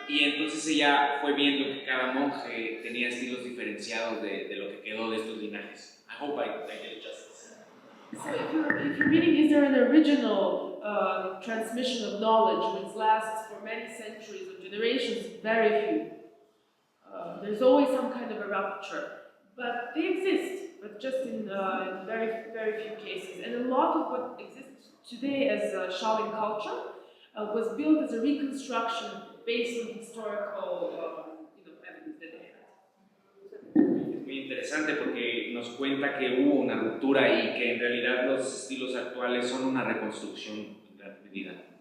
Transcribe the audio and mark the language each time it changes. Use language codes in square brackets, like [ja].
[es] Y entonces ella fue viendo que cada monje tenía estilos diferenciados de lo que quedó de estos linajes. [en] I hope I did it justice. So if you're reading, is there an original transmission of knowledge which lasts for many centuries or generations? Very few. There's always some kind of a rupture, but they exist, but just in very, very few cases. And a lot of what exists today as Shaolin culture was built as a reconstruction based on historical evidence that they had. [es] Es muy interesante porque nos cuenta que hubo una ruptura y que en realidad los estilos actuales son una reconstrucción en gran medida.